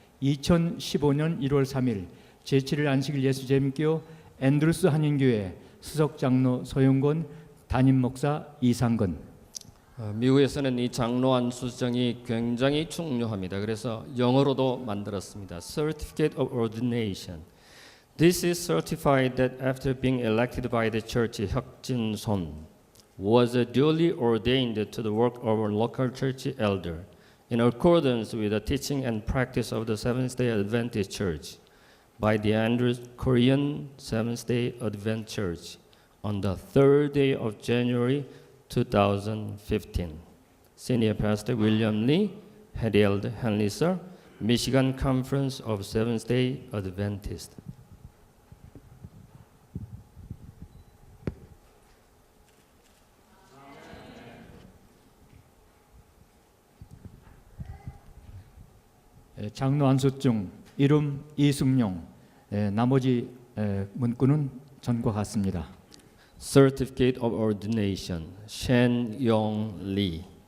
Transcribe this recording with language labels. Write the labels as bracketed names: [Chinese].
[Korean] 2015년 1월 3일 제7일 안식일 예수재림교 앤드루스 한인교회 수석장로 소영권 담임목사 이상근. 미국에서는 이 장로 안수정이 굉장히 중요합니다. 그래서 영어로도 만들었습니다. [English] Certificate of Ordination. This is certified that after being elected by the church, 혁진 손 was duly ordained to the work of a local church elder in accordance with the teaching and practice of the Seventh-day Adventist Church by the Andrews Korean Seventh-day Adventist Church on the 3rd day of January 2015. Senior Pastor William Lee, Harold Henley, Sir, Michigan Conference of Seventh-day Adventists. [Korean] 장로 안수중 이름 이승용. 나머지 문구는 전과 같습니다. [English] Certificate of Ordination, 셴용 리.